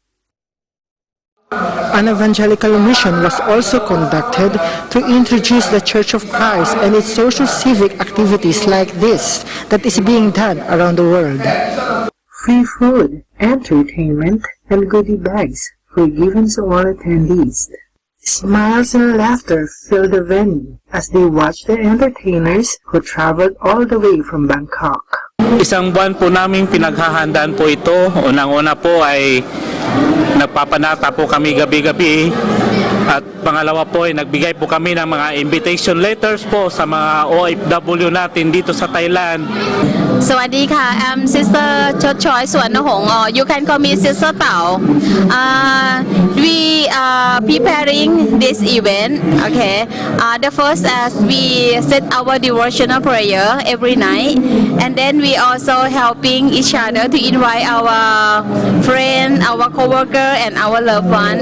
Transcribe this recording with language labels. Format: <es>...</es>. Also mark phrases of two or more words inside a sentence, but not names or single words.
<en>An evangelical mission was also conducted to introduce the Church of Christ and its social civic activities like this that is being done around the world. Free food, entertainment, and goodie bags were given to all attendees. Smiles and laughter filled the venue as they watched the entertainers who traveled all the way from Bangkok.</en> <tl>Isang buwan po naming pinaghahandaan po ito. Unang-una po ay nagpapanata po kami gabi-gabi. At pangalawa po ay nagbigay po kami ng mga</tl> <en>invitation letters</en> <tl>po sa mga OFW natin dito sa Thailand.</tl> <th>สวัสดีค่ะ</th> <en>I'm Sister Choi Suwarnahong, or you can call me Sister Tao. We are preparing this event. Okay. The first as we set our devotional prayer every night, and then we also helping each other to invite our friend, our co-worker, and our loved one.</en>